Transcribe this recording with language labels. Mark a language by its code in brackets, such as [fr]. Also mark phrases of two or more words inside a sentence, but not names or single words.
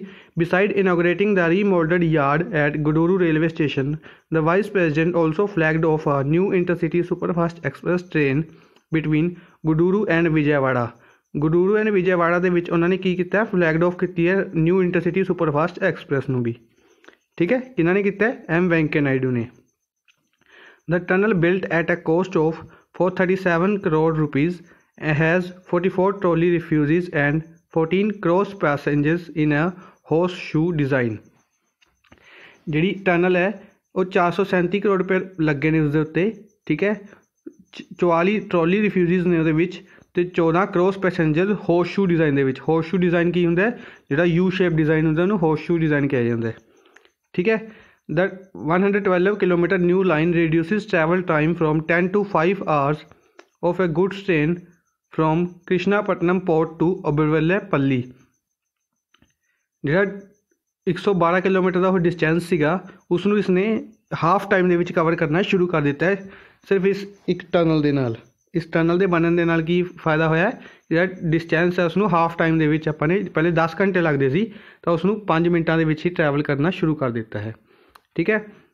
[en] Besides inaugurating the remodelled yard at Guduru railway station, the Vice President also flagged off a new intercity superfast express train between Guduru and Vijayawada. [pa] ਗੁਡੂਰੂ ਐਂਡ ਵਿਜੈਵਾੜਾ ਦੇ ਵਿੱਚ ਉਹਨਾਂ ਨੇ ਕੀ ਕੀਤਾ? [en] flagged off [pa] ਕੀਤੀ ਹੈ [en] new intercity superfast express [pa] ਨੂੰ ਵੀ, ਠੀਕ ਹੈ। ਇਹਨਾਂ ਨੇ ਕੀਤਾ ਐਮ ਵੈਂਕਈਆ ਨਾਇਡੂ ਨੇ। [en] The tunnel built at a cost of 437 crore rupees has 44 trolley refuges and 14 cross passages in a horseshoe design। [pa] ਜਿਹੜੀ ਟਨਲ ਹੈ ਉਹ 437 ਕਰੋੜ ਰੁਪਏ ਲੱਗੇ ਨੇ ਉਸਦੇ ਉੱਤੇ, ਠੀਕ ਹੈ। 44 [en] trolley refuges [pa] ਨੇ ਉਹਦੇ ਵਿੱਚ, ਅਤੇ 14 [en] cross passenger horseshoe design [pa] ਦੇ ਵਿੱਚ। [en] horseshoe design [pa] ਕੀ ਹੁੰਦਾ? ਜਿਹੜਾ [en] U shape design [pa] ਹੁੰਦਾ ਉਹਨੂੰ [en] horseshoe design [pa] ਕਿਹਾ ਜਾਂਦਾ, ਠੀਕ ਹੈ। [en] The 112 kilometer new line reduces travel time from 10 to 5 hours of a goods train from Krishnapatnam port to Oberville-Palli। [pa] ਜਿਹੜਾ 112 ਕਿਲੋਮੀਟਰ ਦਾ ਉਹ ਡਿਸਟੈਂਸ ਸੀਗਾ, ਉਸ ਨੂੰ ਇਸਨੇ [en] half time [pa] ਦੇ ਵਿੱਚ ਕਵਰ ਕਰਨਾ ਸ਼ੁਰੂ ਕਰ ਦਿੱਤਾ ਹੈ, ਸਿਰਫ ਇਸ ਇੱਕ ਟਨਲ ਦੇ ਨਾਲ। ਇਸ ਟਨਲ ਦੇ ਬਣਨ ਦੇ ਨਾਲ ਕੀ ਫਾਇਦਾ ਹੋਇਆ? ਜਿਹੜਾ ਡਿਸਟੈਂਸ ਹੈ ਉਸਨੂੰ [en] half time [pa] ਦੇ ਵਿੱਚ, ਆਪਾਂ ਨੇ ਪਹਿਲੇ 10 ਘੰਟੇ ਲੱਗਦੇ ਸੀ ਤਾਂ ਉਸਨੂੰ 5 ਮਿੰਟਾਂ ਦੇ ਵਿੱਚ ਹੀ ਟਰੈਵਲ ਕਰਨਾ ਸ਼ੁਰੂ ਕਰ ਦਿੱਤਾ ਹੈ, ਠੀਕ ਹੈ।